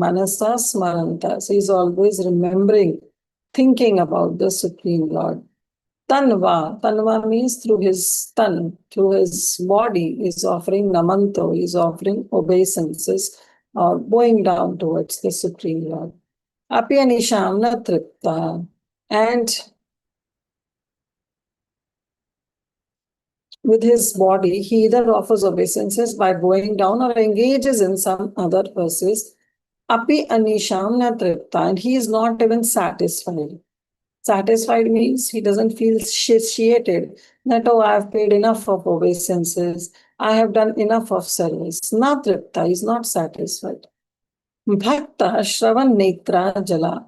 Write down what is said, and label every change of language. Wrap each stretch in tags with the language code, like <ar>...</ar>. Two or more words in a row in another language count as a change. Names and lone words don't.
<sa>Manasa Smarantas,</sa> <en>he is always remembering, thinking about the Supreme Lord. Tanva means through his through his body, is offering namanto, is offering obeisances or bowing down towards the Supreme Lord.</en> <sa>Apyanisham na tripta,</sa> <en>and with his body, he either offers obeisances by bowing down or engages in some other verses.</en> <sa>Api anisham na tripta,</sa> <en>and he is not even satisfied. Satisfied means he doesn't feel satiated that, oh, I have paid enough of obeisances, I have done enough of service. Natripta is not satisfied.</en> <sa>Bhakta Shravan Netra Jala.</sa>